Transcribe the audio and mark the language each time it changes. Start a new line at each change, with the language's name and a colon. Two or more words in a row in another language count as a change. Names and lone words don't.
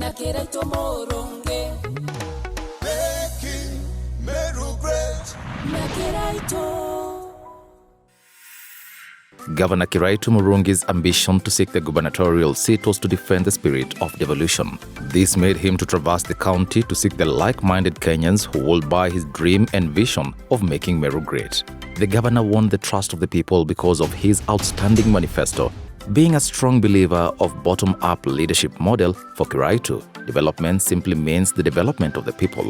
English: Kiraitu Murungi, making Meru great. Kiraitu. Governor Kiraitu Murungi's ambition to seek the gubernatorial seat was to defend the spirit of devolution. This made him to traverse the county to seek the like-minded Kenyans who will buy his dream and vision of making Meru great. The governor won the trust of the people because of his outstanding manifesto. Being a strong believer of bottom-up leadership model, for Kiraitu, development simply means the development of the people.